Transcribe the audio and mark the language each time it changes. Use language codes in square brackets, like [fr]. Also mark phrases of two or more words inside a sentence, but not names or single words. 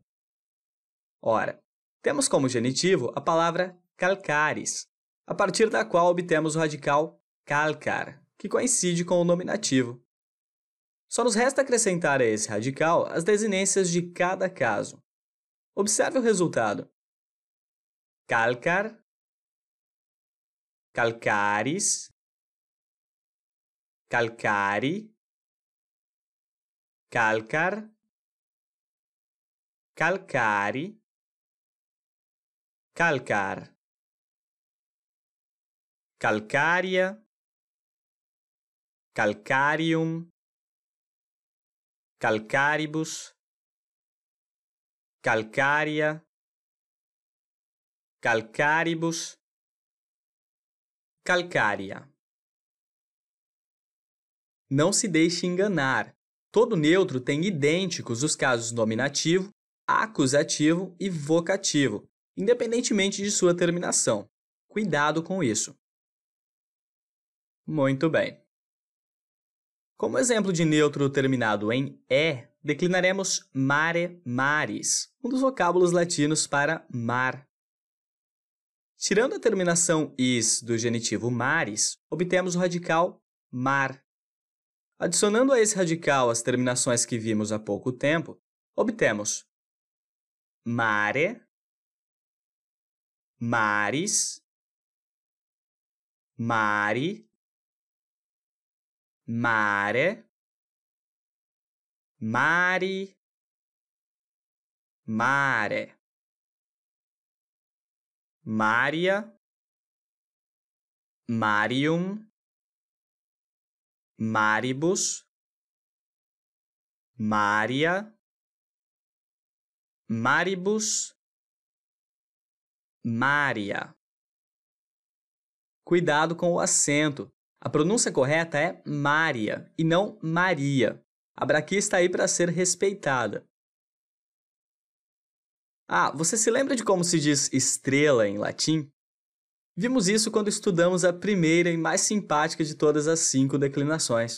[pt] Ora, temos como genitivo a palavra calcaris, a partir da qual obtemos o radical calcar, que coincide com o nominativo. Só nos resta acrescentar a esse radical as desinências de cada caso. Observe o resultado: [la] calcar, calcaris, calcari, calcar, calcari, calcar, calcária, calcarium, calcaribus, calcária, calcaribus, calcária. [pt] Não se deixe enganar. Todo neutro tem idênticos os casos nominativo, acusativo e vocativo, independentemente de sua terminação. Cuidado com isso. Muito bem. Como exemplo de neutro terminado em "e", declinaremos mare, maris, um dos vocábulos latinos para mar. Tirando a terminação "is" do genitivo maris, obtemos o radical mar. Adicionando a esse radical as terminações que vimos há pouco tempo, obtemos [la] mare, maris, mari, mare, mari, mare, Maria, Marium, Maribus, Maria, Maribus, Maria. [pt] Cuidado com o acento. A pronúncia correta é Maria e não Maria. A braquia está aí para ser respeitada. Ah, você se lembra de como se diz estrela em latim? Vimos isso quando estudamos a primeira e mais simpática de todas as 5 declinações.